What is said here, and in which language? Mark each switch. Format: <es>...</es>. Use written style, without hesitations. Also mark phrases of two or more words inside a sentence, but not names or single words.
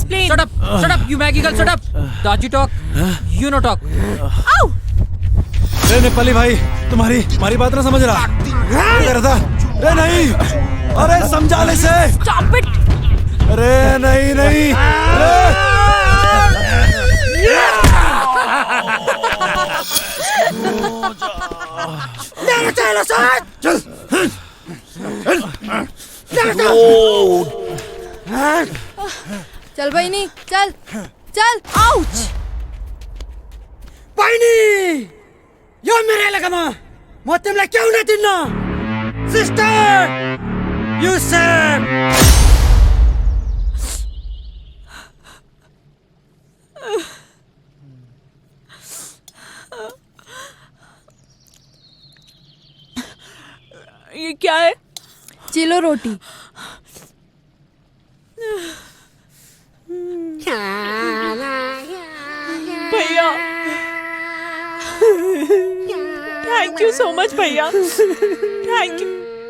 <en>Shut up! Shut up! You Maggie girl, shut up! Daji talk. You no talk.</en> <hi>रे नेपाली भाई तुम्हारी बात ना समझ रहा क्या कर रहा था? रे नहीं, अरे समझा ले से।</hi> <en>Stop it!</en> <hi>अरे नहीं नहीं</hi> <ne>चल बहिनी चल चल</ne> <en>Ouch!</en> <ne>बहिनी यो मेरो एलेकामा म तिमीलाई के हुन दिन्न</ne> <en>sister you save</en> <hi>ये क्या है?</hi> <ne>चिलो रोटी</ne> <hi>भैया</hi> <en>thank you so much</en> <hi>भैया,</hi> <en>thank you.</en>